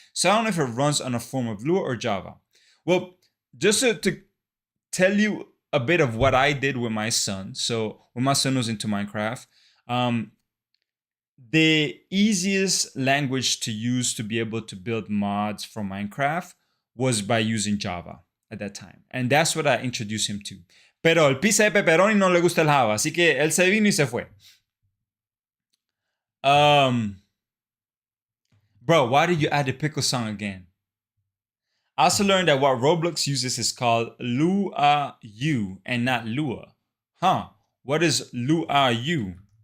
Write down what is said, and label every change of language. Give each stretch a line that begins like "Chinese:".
English: So I don't know if it runs on a form of Lua or Java. Well, just to tell you a bit of what I did with my son. So when my son was into Minecraft, the easiest language to use to be able to build mods for Minecraft was by using Java at that time. And that's what I introduced him to.
Spanish: Pero el pizza de pepperoni no le gusta el Java, así que él se vino y se fue.
English: Bro, why did you add the pickle song again? I also learned that what Roblox uses is called Lua-U and not Lua. Huh, what is Lua-U?